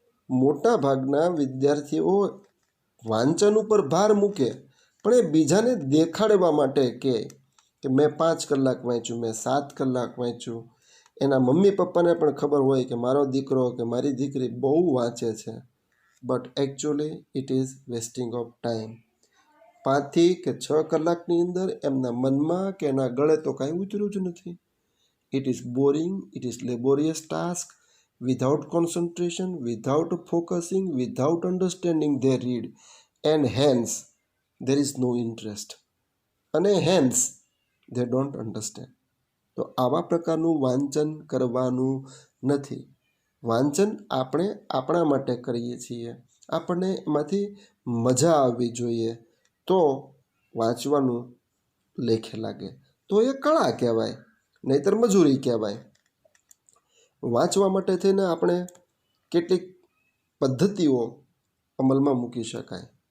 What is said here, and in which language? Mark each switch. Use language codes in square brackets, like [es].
[gu] મોટા ભાગના વિદ્યાર્થીઓ વાંચન ઉપર ભાર મૂકે પણ એ બીજાને દેખાડવા માટે કે મેં 5 કલાક વાંચ્યું, મેં 7 કલાક વાંચ્યું. એના મમ્મી પપ્પાને પણ ખબર હોય કે મારો દીકરો કે મારી દીકરી બહુ વાંચે છે, [en] But actually it is wasting of time. [gu] 5 થી કે 6 કલાકની અંદર એમના મનમાં કે એના ગળે તો કાંઈ ઉતર્યું જ નથી. [en] it is boring, it is laborious task, without concentration, without focusing, without understanding they read, and hence there is no interest, [gu] અને [en] hence they don't understand. [gu] તો આવા પ્રકારનું વાંચન કરવાનું નથી. વાંચન આપણે આપણા માટે કરીએ છીએ, આપણને એમાંથી મજા આવવી જોઈએ તો વાંચવાનું લેખે લાગે. તો એ કળા કહેવાય, નહીંતર મજૂરી કહેવાય. વાંચવા માટે થઈને આપણે કેટલીક પદ્ધતિઓ અમલમાં મૂકી શકાય.